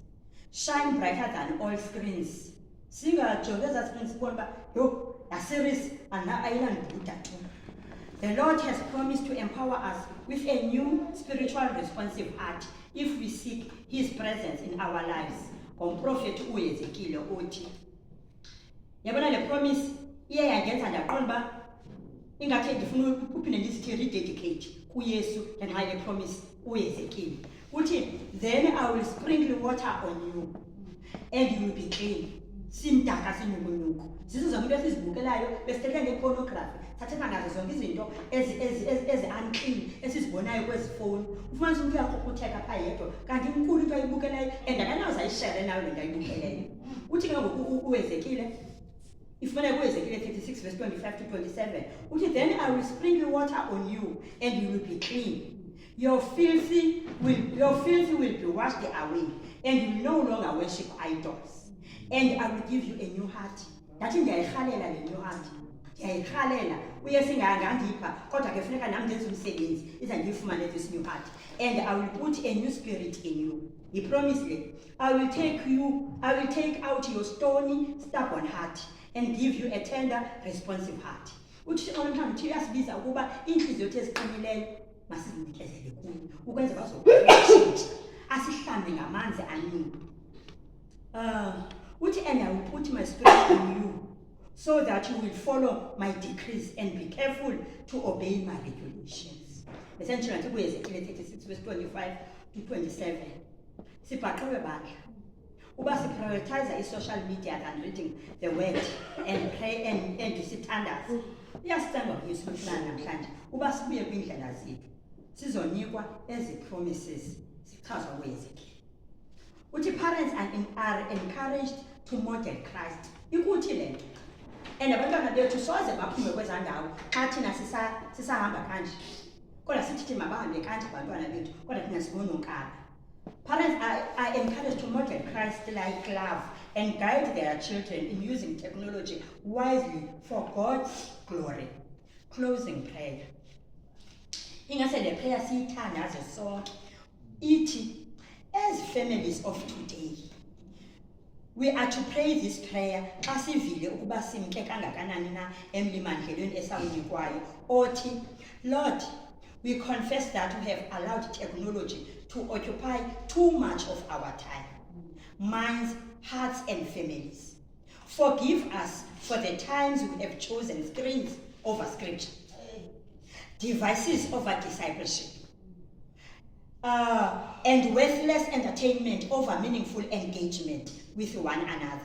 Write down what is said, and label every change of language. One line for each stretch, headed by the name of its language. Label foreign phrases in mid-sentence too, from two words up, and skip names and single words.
English: Shine brighter than all screens. The Lord has promised to empower us with a new spiritual responsive heart if we seek his presence in our lives.
Xhosa: Prophet uEzekiel uthi. Yabona le promise iye yangenza ndaqonda uba ingathi ndifuna uphinde ndisithi rededicate kuYesu ngenxa le promise uEzekiel.
English: Uthi then I will sprinkle water on you and you will be clean.
Xhosa: Simdaka sinyukunyuku. Zizo zonke into esizibukelayo besithetha ngepornography. Sathetha ngazo zonke izinto ezi-unclean esizibonayo kwezi fowuni. Ufumanisa umuntu uyaqhuqhutheka phaa yedwa kanti inkulu into ayibukelayo and akanawuze ayishere nayo le nto ayibukeleyo. Uthi ke ngoku uEzekiel ifuna kuEzekiel 36 verse 25 to 27.
English: Uthi then I will sprinkle water on you and you will be clean. Your filthy will be washed away and you will no longer worship idols. And I will give you a new heart.
Xhosa: Ndathi ndiyayirhalela le
English: new heart.
Xhosa: Ndiyayirhalela. Uyesu ingangandipha kodwa ke funeka nami ndenze umsebenzi ize ndiyifumane
English: this new heart. And I will put a new spirit in you. He promised me, I will take out your stony, stubborn heart and give you a tender, responsive heart.
Xhosa: Uthi omntu uyasibiza ukuba inhliziyo yethu eziqinileyo masizinikezele kuyo ukwenza bazokutshintsha asihlambe ngamanzi aminzi.
English: And I will put my spirit in you so that you will follow my decrees and be careful to obey my regulations. Essentially, Ezekiel 36 verse 25 to 27.
Xhosa: Sibhaqelwe bandla uba
English: prioritize social media than reading the word and pray and sithandaze.
Xhosa: Iyasithanda uYesu namhlanje uba sibuye kwindlela zethu sizonikwa ezi promises sichazwa kwezikhe.
English: Uthi parents are encouraged to model Christ.
Xhosa: Ikuthi le nto. And abantwana bethu soze baphume kweza ndawo xa thina sisahamba kanje. Kodwa sithi mabahambe kanje abantwana bethu kodwa thina sibona unkaba.
English: Parents are encouraged to model Christ-like love and guide their children in using technology wisely for God's glory. Closing prayer.
Xhosa: Ingase le prayer siyithandaze sonke. Ithi,
English: as families of today, we are to pray this prayer
Xhosa: xa sivile ukuba simke kangakanani na emlimandlelweni esawunikwayo. Othi,
English: Lord, we confess that we have allowed technology to occupy too much of our time, minds, hearts, and families. Forgive us for the times we have chosen screens over scripture, devices over discipleship, and worthless entertainment over meaningful engagement with one another.